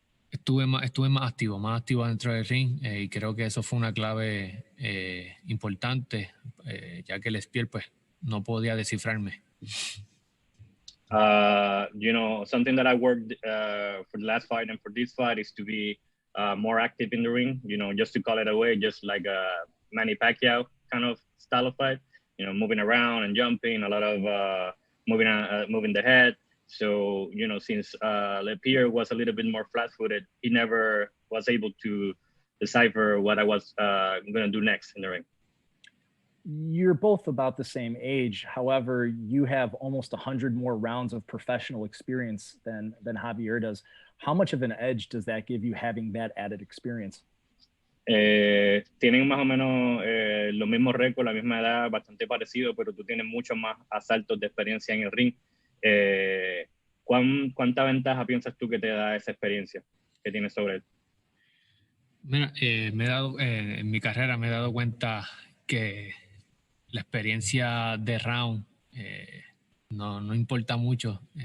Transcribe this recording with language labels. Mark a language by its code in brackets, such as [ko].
[es] Estuve más activo dentro del ring, y creo que eso fue una clave importante, ya que el spear pues no podía descifrarme. [en] You know, something that I worked for the last fight and for this fight is to be more active in the ring, you know, just to call it away, just like a Manny Pacquiao kind of style of fight, you know, moving around and jumping, a lot of moving the head. So, you know, since Lepier was a little bit more flat-footed, he never was able to decipher what I was going to do next in the ring. You're both about the same age. However, you have almost 100 more rounds of professional experience than Javier does. How much of an edge does that give you having that added experience? [es] Tienen más o menos los mismos récords, la misma edad, bastante parecido, pero tú tienes muchos más asaltos de experiencia en el ring. ¿Cuánta ventaja piensas tú que te da esa experiencia que tienes sobre él? Mira, en mi carrera me he dado cuenta que la experiencia de round no importa mucho.